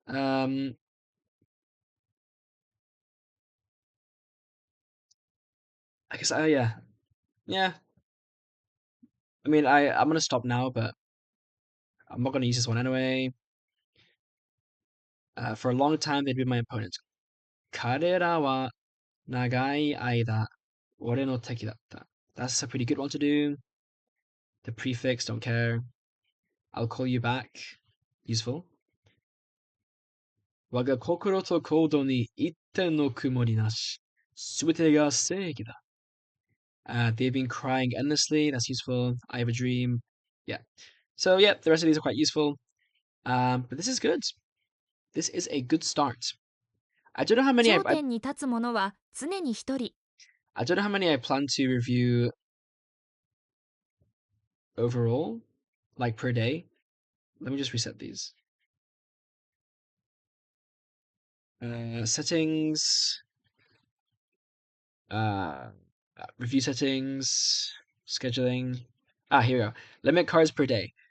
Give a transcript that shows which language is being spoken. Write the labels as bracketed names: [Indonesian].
[English] I guess, yeah. I mean, I'm gonna stop now, but I'm not gonna use this one anyway. For a long time, they'd been my opponents. [Japanese] 彼らは長い間、俺の敵だった. [English] That's a pretty good one to do. The prefix, don't care. I'll call you back. Useful. [Japanese] 我が心と行動に一点の曇りなし。すべてが正義だ. [English] They've been crying endlessly. That's useful. I have a dream. Yeah. So yeah, the rest of these are quite useful. But this is good. This is a good start. I don't know how many [Japanese] 頂点に立つ者は常に一人。 [English] I don't know how many I plan to review overall, like per day. Let me just reset these. Settings. Review settings. Scheduling. Here we go. Limit cards per day.